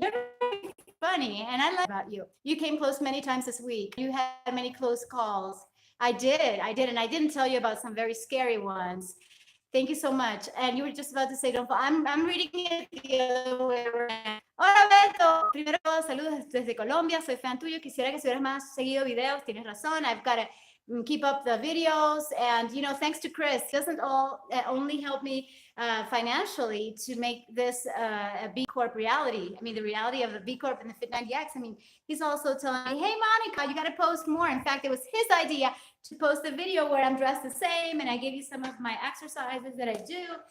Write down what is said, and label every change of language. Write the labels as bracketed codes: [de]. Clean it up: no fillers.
[en] You're very funny, and I love about you. You came close many times this week. You had many close calls. I did, and I didn't tell you about some very scary ones. Thank you so much. And you were just about to say, don't fall. I'm reading it the other way around. [es] Hola, Beto. Primero, saludos desde Colombia. Soy fan tuyo. Quisiera que subieras más seguido videos. Tienes razón. [en] I've got to keep up the videos. And, you know, thanks to Chris, doesn't only help me financially to make this a B Corp reality. I mean, the reality of the B Corp and the Fit90X. I mean, he's also telling me, hey, Monica, you got to post more. In fact, it was his idea to post a video where I'm dressed the same, and I gave you some of my exercises that I do.